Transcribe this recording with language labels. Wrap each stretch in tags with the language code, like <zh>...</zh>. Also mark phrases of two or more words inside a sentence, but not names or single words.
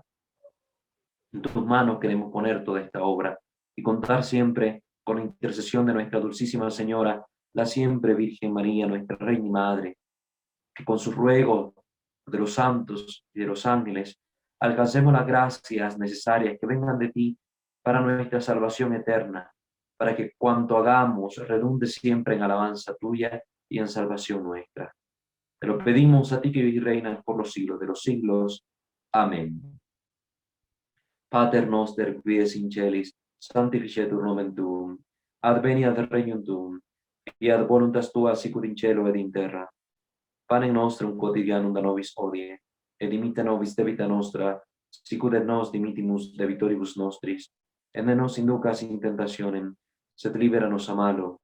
<es>En tus manos queremos poner toda esta obra y contar siempre con la intercesión de nuestra Dulcísima Señora, la siempre Virgen María, nuestra Reina y Madre, que con sus ruegos de los santos y de los ángeles alcancemos las gracias necesarias que vengan de ti para nuestra salvación eterna, para que cuanto hagamos redunde siempre en alabanza tuya y en salvación nuestra. Te lo pedimos a ti que vives y reinas por los siglos de los siglos. Amén.</es> <la>Pater noster qui es in celis, sanctificetur nomen tuum, adveniat regnum tuum, fiat voluntas tua sicut in cielo ed in terra. Panem nostrum quotidianum da nobis hodie, et dimitte nobis debita nostra, sicut et nos dimittimus debitoribus nostris, et ne nos inducas in tentationem, sed libera nos a malo.</la>